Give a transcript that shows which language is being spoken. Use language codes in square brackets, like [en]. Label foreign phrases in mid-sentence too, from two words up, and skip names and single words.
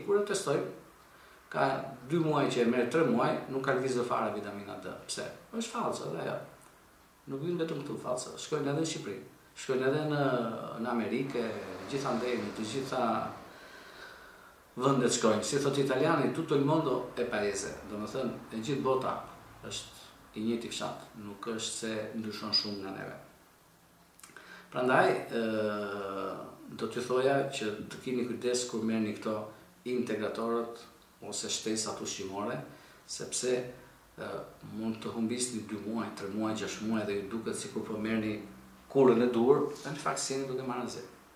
[sq] Kur e testoj, ka 2 muaj që e merr, 3 muaj, nuk ka lëvizë fare vitamina D. Pse? Është fallse edhe ajo. Nuk vjen vetëm këtu fallse, shkojnë edhe në Shqipëri, shkojnë edhe në Amerikë, gjithandej në të gjitha vendet shkojnë. Si thot italiani, [it] tutto il mondo è paese. [sq] Domethënë, e gjithë bota është i njëjti fshat, nuk është se ndryshon shumë nga neve. Prandaj, do t'ju thoja që të keni kujdes kur merrni këto integratorët ose shtesat ushqimore, sepse mund të humbisni 2 muaj, 3 muaj, 6 muaj dhe ju duket sikur po merrni kurrën e dur, dhe në fakt jeni duke marrë zë.